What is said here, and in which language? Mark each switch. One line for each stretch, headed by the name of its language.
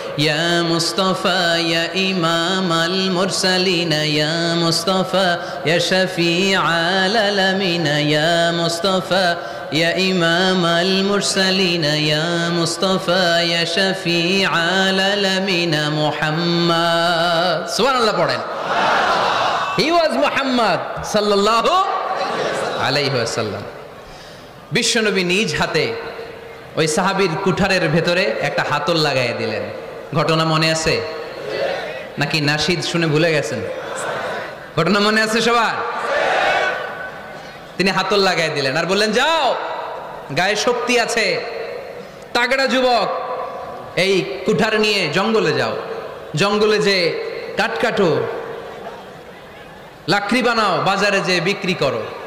Arabic: يا مصطفى يا إمام المرسلين يا مصطفى يا شفيع العالمين يا مصطفى يا إمام المرسلين يا مصطفى يا شفيع العالمين محمد. سبحان الله পড়েন।
English: He was Muhammad sallallahu alayhi wa sallam.
Bangla: বিশ্বনবী নিজ হাতে ওই সাহাবীর কুঠারের ভেতরে একটা হাতল লাগাই দিলেন। ঘটনা মনে আছে নাকি নাশিদ শুনে ভুলে গেছেন? ঘটনা মনে আছে সবার? তিনি হাতল লাগাই দিলেন আর বললেন, যাও, গায়ে শক্তি আছে, তাগড়া যুবক, এই কুঠার নিয়ে জঙ্গলে যাও, জঙ্গলে যে কাঠ কাটো, লাকড়ি বানাও, বাজারে যে বিক্রি করো।